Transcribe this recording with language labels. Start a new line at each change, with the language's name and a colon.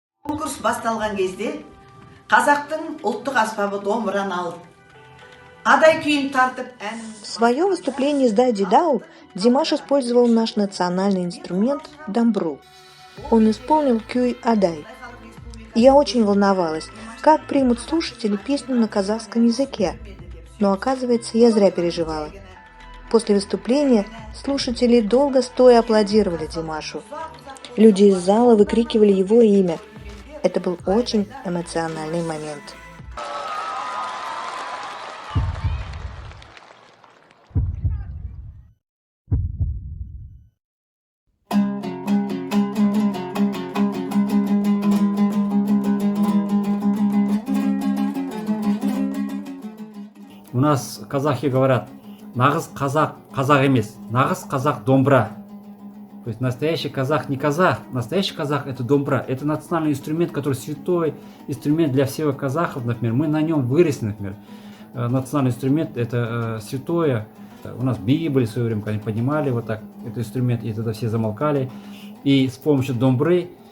Kazakh: Конкурс басталған кезде қазақтың ұлттық аспабы домбыраны алып, адай күйін тартып ән.
Russian: В своем выступлении с Дай Дидау Димаш использовал наш национальный инструмент дамбру. Он исполнил кюй Адай. Я очень волновалась, как примут слушатели песню на казахском языке. Но оказывается, я зря переживала. После выступления слушатели долго стоя аплодировали Димашу. Люди из зала выкрикивали его имя. Это был очень эмоциональный момент. У нас казахи говорят,
Kazakh: нағыз казах, казах емес, нағыз казах домбра.
Russian: То есть настоящий казах не казах, настоящий казах это домбра, это национальный инструмент, который святой инструмент для всех казахов, например, мы на нем выросли, например. Национальный инструмент это святое, у нас Библии в свое время, когда они поднимали вот так этот инструмент, и тогда все замолкали, и с помощью домбры